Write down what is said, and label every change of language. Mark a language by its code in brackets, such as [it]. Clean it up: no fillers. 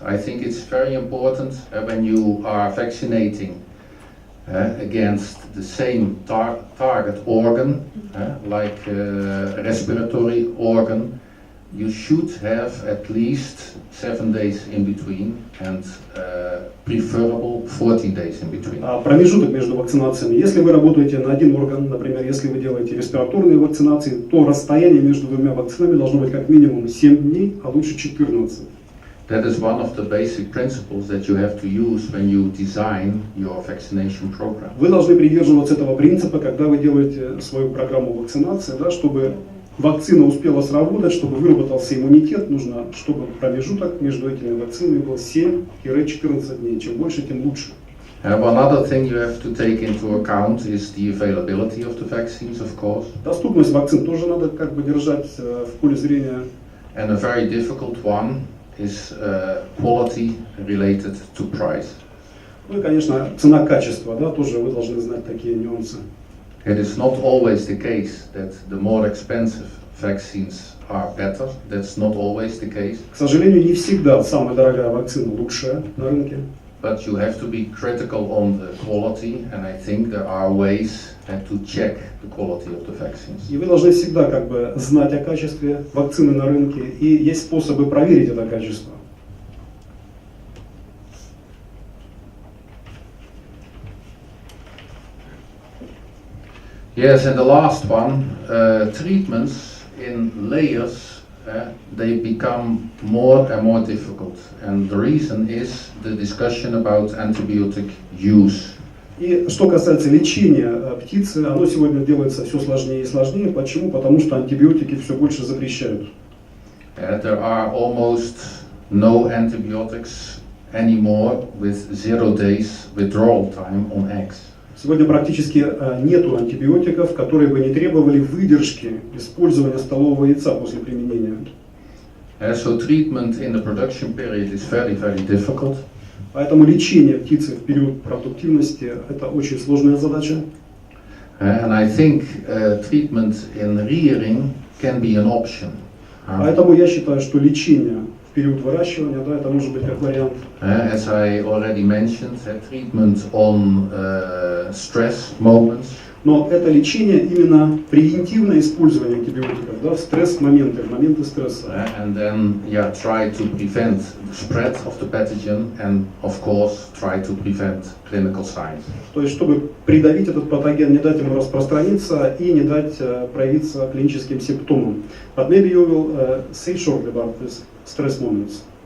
[en] I think it's very important when you are vaccinating against the same target organ, like respiratory organ, you should have at least 7 days in between and preferable 14 days in between. [ru] Промежуток между вакцинациями. Если вы работаете на один орган, например, если вы делаете респираторные вакцинации, то расстояние между двумя вакцинами должно быть как минимум 7 дней, а лучше 14. [en] That is one of the basic principles that you have to use when you design your vaccination program. [ru] Вы должны придерживаться этого принципа, когда вы делаете свою программу вакцинации, да, чтобы вакцина успела сработать, чтобы выработался иммунитет, нужно, чтобы промежуток между этими вакцинами был 7-14 дней. Чем больше, тем лучше. [en] One other thing you have to take into account is the availability of the vaccines, of course. [ru] Доступность вакцин тоже надо как бы держать в поле зрения. [en] And a very difficult one is quality related to price. [ru] Ну и, конечно, цена-качество, да, тоже вы должны знать такие нюансы. [en] It is not always the case that the more expensive vaccines are better. That's not always the case. [ru] К сожалению, не всегда самая дорогая вакцина лучшая на рынке. [en] But you have to be critical on the quality, and I think there are ways to check the quality of the vaccines. [ru] И вы должны всегда как бы знать о качестве вакцины на рынке, и есть способы проверить это качество. [en] Yes, and the last one, treatments in layers, they become more and more difficult. And the reason is the discussion about antibiotic use. [ru] И что касается лечения птицы, оно сегодня делается все сложнее и сложнее. Почему? Потому что антибиотики все больше запрещают. [en] There are almost no antibiotics anymore with 0 days withdrawal time on eggs. [ru] Сегодня практически нету антибиотиков, которые бы не требовали выдержки использования столового яйца после применения. [en] So treatment in the production period is very, very difficult. [ru] Поэтому лечение птицы в период продуктивности – это очень сложная задача. [en] And I think treatment in rearing can be an option. [ru] Поэтому я считаю, что лечение в период выращивания, да, это может быть как вариант. [en] As I already mentioned, treatment on stress moments. [ru] Но это лечение именно превентивное использование антибиотиков, да, в стресс-моменты, в моменты стресса. [en] And then, yeah, try to prevent the spread of the pathogen and, of course, try to prevent clinical signs. [ru] То есть, чтобы придавить этот патоген, не дать ему распространиться и не дать проявиться клиническим симптомам. [en] But maybe you will say shortly about this stress moments.